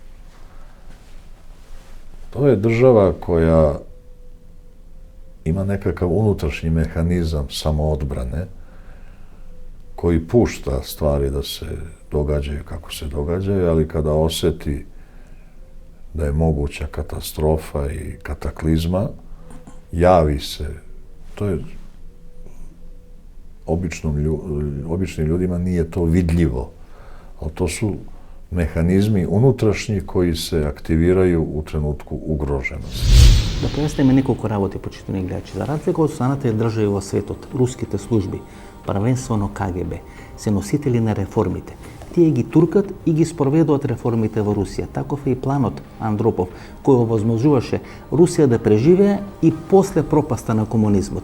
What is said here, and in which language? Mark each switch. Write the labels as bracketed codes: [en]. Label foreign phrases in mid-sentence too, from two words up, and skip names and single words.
[sr] To je država koja ima nekakav unutrašnji mehanizam samoodbrane koji pušta stvari da se događaju kako se događaju, ali kada oseti da je moguća katastrofa i kataklizma, javi se. To je običnim ljudima nije to vidljivo, ali to su mehanizmi unutrašnji koji se aktiviraju u trenutku ugroženosti. [mk] Да поясниме неколку работи, почитани гледачи. За разлика од останатите држави во светот, руските служби, првенствено КГБ, се носители на реформите. Тие ги туркат и ги спроведуваат реформите во Русија. Таков е и планот Андропов, кој овозможуваше Русија да преживее и после пропаста на комунизмот.